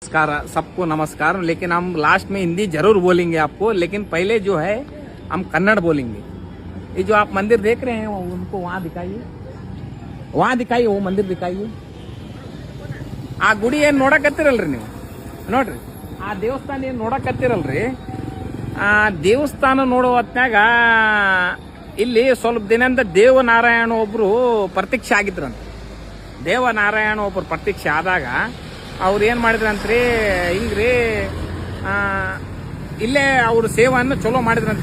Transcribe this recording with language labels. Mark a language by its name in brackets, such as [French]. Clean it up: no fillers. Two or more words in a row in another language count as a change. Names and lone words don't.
[Hindi] नमस्कार सबको नमस्कार। लेकिन हम लास्ट में हिंदी जरूर बोलेंगे आपको, लेकिन पहले जो है हम कन्नड़ बोलेंगे। ये जो आप मंदिर देख रहे हैं उनको वहाँ दिखाइए, वो मंदिर दिखाइए। [Kannada] ಆ ಗುಡಿ ಏನು ನೋಡಕತ್ತಿರಲ್ರಿ ನೀವು ನೋಡ್ರಿ, ಆ ದೇವಸ್ಥಾನ ಏನು ನೋಡಕತ್ತಿರಲ್ರಿ, ಆ ದೇವಸ್ಥಾನ ನೋಡೋ ಹೊತ್ನಾಗ ಇಲ್ಲಿ ಸ್ವಲ್ಪ ದಿನದಿಂದ ದೇವನಾರಾಯಣ ಒಬ್ರು ಪ್ರತ್ಯಕ್ಷ ಆಗಿದ್ರಂತ. ದೇವನಾರಾಯಣ ಒಬ್ರು ಪ್ರತ್ಯಕ್ಷ ಆದಾಗ ಅವ್ರು ಏನು ಮಾಡಿದ್ರಂತ್ರಿ, ಹಿಂಗ್ರಿ ಇಲ್ಲೇ ಅವ್ರ ಸೇವೆಯನ್ನು ಚಲೋ ಮಾಡಿದ್ರಂತ್ರಿ.